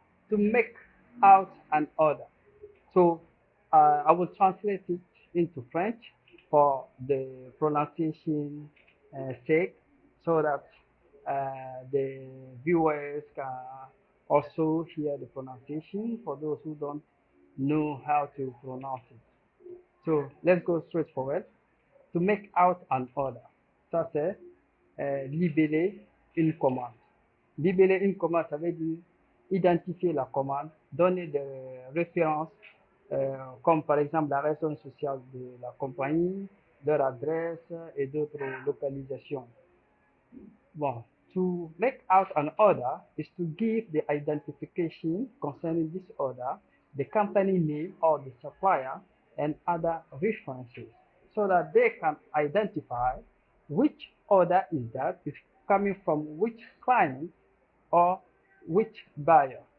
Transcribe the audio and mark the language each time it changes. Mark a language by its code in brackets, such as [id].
[en] To make out an order. So I will translate it into French for the pronunciation sake, so that the viewers can also hear the pronunciation for those who don't know how to pronounce it. So let's go straight forward. To make out an order, [fr] ça c'est libeller une commande. Libeller une commande, ça veut dire identifier la commande, donner des références, comme par exemple la raison sociale de la compagnie, leur adresse et d'autres localisations. [en] Well, to make out an order is to give the identification concerning this order, the company name or the supplier, and other references, so that they can identify which order is that, is coming from which client or which buyer.